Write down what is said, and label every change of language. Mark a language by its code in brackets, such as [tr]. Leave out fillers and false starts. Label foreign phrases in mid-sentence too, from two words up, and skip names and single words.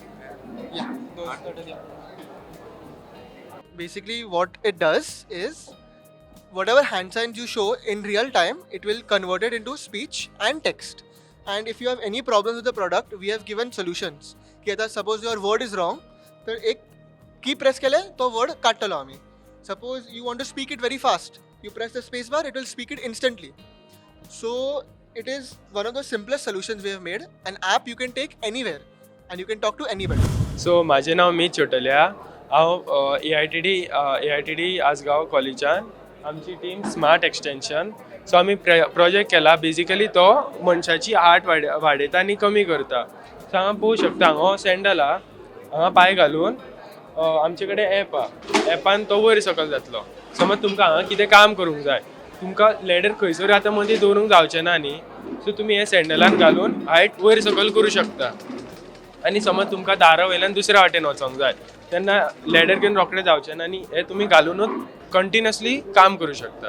[en] Yeah. Basically, what it does is whatever hand signs you show in real time, it will convert it into speech and text. And if you have any problems with the product, we have given solutions. [mr] कि आता [en] suppose your word is wrong, [mr] तो एक [en] key press [mr] केले तो word काट लो आम्ही. [en] Suppose you want to speak it very fast, you press the space bar, it will speak it instantly. So it is one of the simplest solutions we have made. An app you can take anywhere and you can talk to anybody. [kok] सो म्हाजें नांव मीत छोटल्या हांव AITD आसगांव कॉलेजान आमची टीम स्मार्ट एक्सटेंशन सो आमी प्रोजेक्ट केला बेजिकली तो मनशाची आर्ट वाडयता आनी कमी करता सो हांगा पळोवं शकता हांगा सँडल आहा हांगा पांय घालून आमचे कडेन एप आहा एपान तो वयर सकयल जातलो समज तुमकां हांगा कितें काम करूंक जाय तुमकां लॅडर खंयसर आतां मदीं दवरूंक जावचें ना न्ही सो तुमी हे सँडलान घालून हायट वयर सकयल करूं शकता आनी समज तुमकां दारा वयल्यान दुसऱ्या वाटेन वचोंक जाय तेन्ना लॅडर घेवन रोखडें जावचें ना आनी हे तुमी घालूनच कंटिन्युअसली काम करूं शकता.